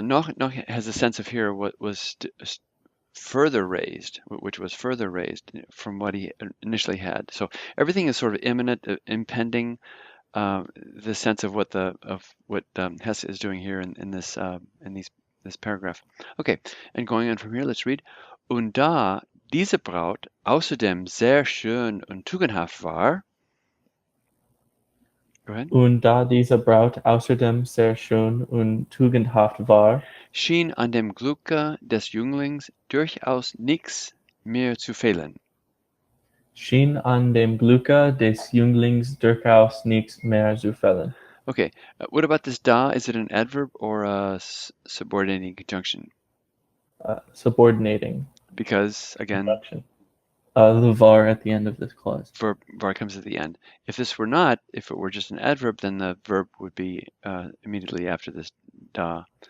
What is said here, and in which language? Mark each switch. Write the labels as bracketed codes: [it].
[en] Noch has a sense of here what was further raised, which was further raised from what he initially had. So everything is sort of imminent, impending. The sense of what Hesse is doing here in this paragraph. Okay, and going on from here, let's read. [de] Und da diese Braut außerdem sehr schön und tugendhaft war. [en] Go ahead. [de] Und da diese Braut außerdem sehr schön und tugendhaft war, schien an dem Glücke des Jünglings durchaus nichts mehr zu fehlen. Schien an dem Glücke des Jünglings durchaus nichts mehr zu fehlen. [en] Okay, what about this da? Is it an adverb or a subordinating conjunction? Subordinating. Because, again, the var at the end of this clause. Var comes at the end. If it were just an adverb, then the verb would be immediately after this da.